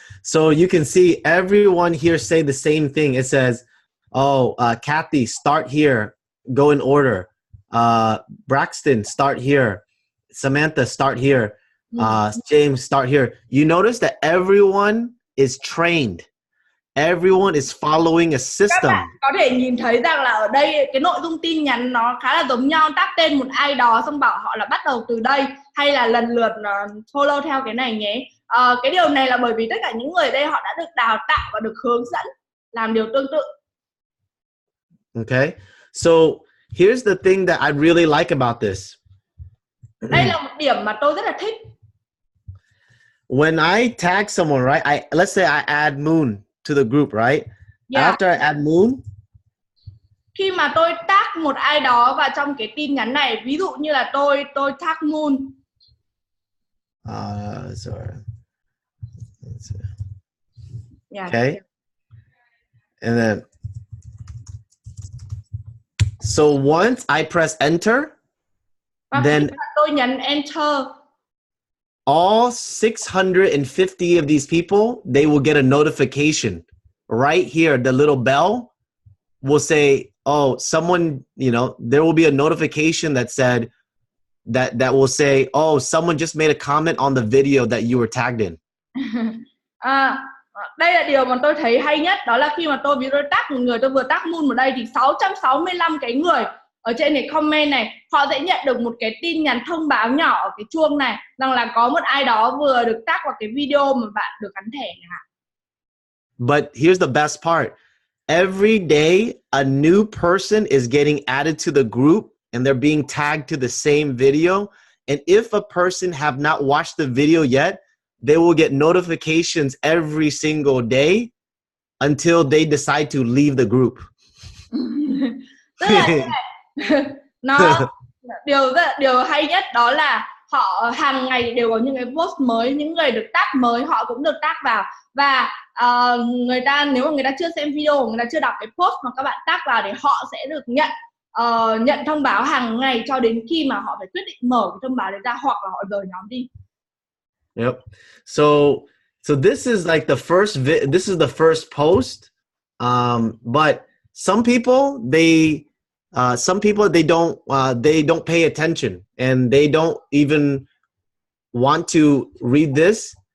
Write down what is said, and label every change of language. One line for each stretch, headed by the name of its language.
English: So you can see everyone here say the same thing. It says, Kathy, start here, go in order. Braxton, start here. Samantha, start here. James, start here. You notice that everyone is trained. Everyone is following a system.
Vietnamese: Các bạn có thể nhìn thấy rằng là ở đây cái nội dung tin nhắn nó khá là giống nhau, tag tên một ai đó xong bảo họ là bắt đầu từ đây, hay là lần lượt follow theo cái này nhé. Cái điều này là bởi vì tất cả những người ở đây họ đã được đào tạo và được hướng dẫn làm điều tương tự.
English: Okay. So here's the thing that I really like about this.
Vietnamese: Đây là một điểm mà tôi rất là thích.
English: When I tag someone, right? Let's say I add Moon to the group, right? Yeah. After I add Moon,
Vietnamese: khi mà tôi tag một ai đó vào trong cái tin nhắn này, ví dụ như là tôi tag Moon.
English: Sorry. Yeah. Okay. And then, so once I press enter,
Vietnamese: và
English: then
Vietnamese: khi mà tôi nhấn enter,
English: all 650 of these people, they will get a notification right here. The little bell will say, oh, someone, there will be a notification that said that will say, oh, someone just made a comment on the video that you were tagged in.
Vietnamese: Đây là điều mà tôi thấy hay nhất, đó là khi mà tôi tag một người, tôi vừa tag Moon ở đây, thì 665 cái người ở trên cái comment này, họ sẽ nhận được một cái tin nhắn thông báo nhỏ ở cái chuông này rằng là có một ai đó vừa được tag vào cái video mà bạn được gắn thẻ chẳng hạn.
English: But here's the best part. Every day, a new person is getting added to the group and they're being tagged to the same video. And if a person have not watched the video yet, they will get notifications every single day until they decide to leave the group.
Vietnamese: Tức là điều hay nhất đó là họ hàng ngày đều có những cái post mới, những người được tag mới họ cũng được tag vào, và nếu mà người ta chưa xem video, người ta chưa đọc cái post mà các bạn tag vào, thì họ sẽ được nhận thông báo hàng ngày cho đến khi mà họ phải quyết định mở cái thông báo đấy ra, hoặc là họ rời nhóm đi.
English: Yep. So this is like the first post. But some people they don't pay attention, and they don't even want to read this.